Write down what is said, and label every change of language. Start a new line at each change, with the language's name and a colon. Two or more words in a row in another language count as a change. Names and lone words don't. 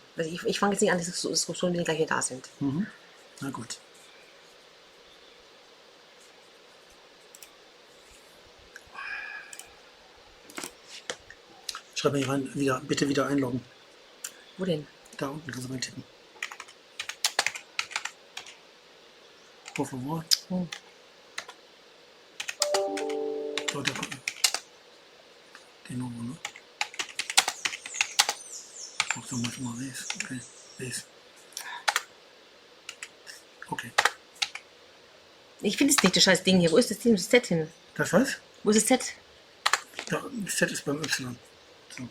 German: Also ich fange jetzt nicht an, die Diskussion, wenn die gleich hier da sind. Mhm. Na gut. Schreib mir hier rein, bitte wieder einloggen. Wo denn? Da unten kannst du reintippen.
Portuguese: Por favor. Hm.
German: So, da gucken.
Portuguese: De novo, ne?
German: Mach doch mal schon mal Res. Okay. Res. Okay. Ich finde es nicht, das scheiß Ding hier. Wo ist das Ding? Das Z hin? Das was? Wo ist das Z? Ja, das Z ist beim Y. So.